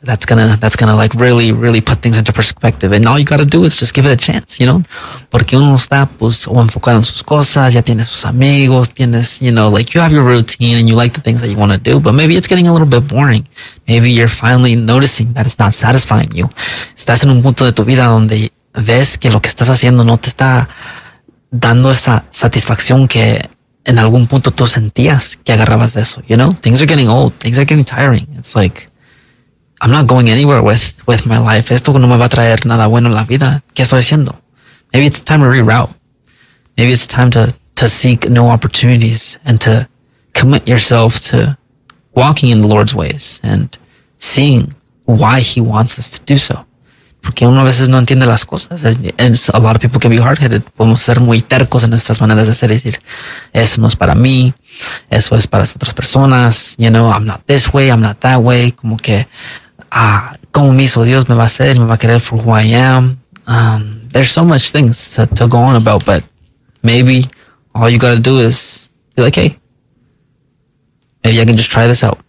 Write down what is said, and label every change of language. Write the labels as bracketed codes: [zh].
[en] That's gonna like really, really put things into perspective. And all you gotta do is just give it a chance, you know? [es] Porque uno está, pues, o enfocado en sus cosas, ya tienes sus amigos, tienes, [en] you know, like you have your routine and you like the things that you want to do, but maybe it's getting a little bit boring. Maybe you're finally noticing that it's not satisfying you. [es] Estás en un punto de tu vida donde ves que lo que estás haciendo no te está dando esa satisfacción que en algún punto tú sentías que agarrabas de eso, you know? [en] Things are getting old, things are getting tiring. It's like, I'm not going anywhere with my life. [es] Esto no me va a traer nada bueno en la vida. ¿Qué estoy haciendo? [en] Maybe it's time to reroute. Maybe it's time to seek new opportunities and to commit yourself to walking in the Lord's ways and seeing why he wants us to do so. [es] Porque uno a veces no entiende las cosas. [en] And a lot of people can be hard-headed. [es] Podemos ser muy tercos en nuestras maneras de ser. Es decir, eso no es para mí. Eso es para otras personas. [en] You know, I'm not this way. I'm not that way. [es] Como que, ¿cómo me hizo Dios? Me va a hacer, me va a querer [en] for who I am. There's so much things to go on about. But maybe all you gotta do is be like, hey, maybe I can just try this out.